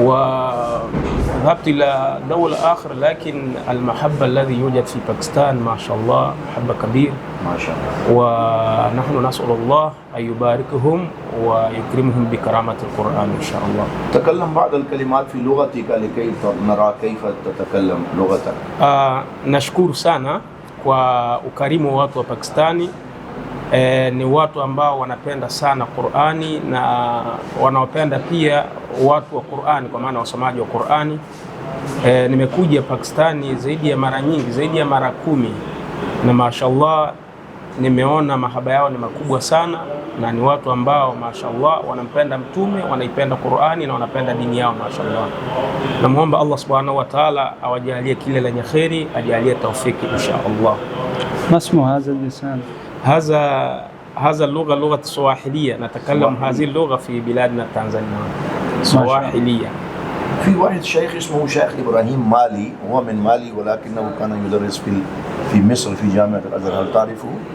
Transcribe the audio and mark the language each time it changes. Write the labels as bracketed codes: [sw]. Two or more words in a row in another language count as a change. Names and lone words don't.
[ar] وذهبت إلى دولة آخر، لكن المحبة الذي يوجد في باكستان ما شاء الله محبة كبير ما شاء الله، ونحن نسأل الله أن يباركهم ويكرمهم بكرامة القرآن إن شاء الله. تكلم بعض الكلمات في لغتك لكي نرى كيف تتكلم لغتك. [sw] Nashukuru sana kwa ukarimu wa watu wa Pakistani. Ni watu ambao wanapenda sana Qur'ani na wanaopenda pia watu wa Qur'ani, kwa maana wasomaji wa Qur'ani. Nimekuja Pakistani zaidi ya mara nyingi, zaidi ya mara 10, na mashallah nimeona mahaba yao ni makubwa sana, na ni watu ambao mashallah wanampenda mtume, wanaipenda Qur'ani na wanapenda dini yao mashallah. Namuomba Allah [ar] سبحانه وتعالى [sw] awajalie kile lenye kheri, ajalie taufiki [ar] إن شاء الله. ما اسم هذا اللسان؟ هذا اللغة لغة سواحلية، نتكلم هذه اللغة في بلادنا تنزانيا، سواحلية. في واحد شيخ اسمه شيخ إبراهيم مالي، هو من مالي ولكنه كان يدرس في مصر في جامعة الأزهر، هل تعرفه؟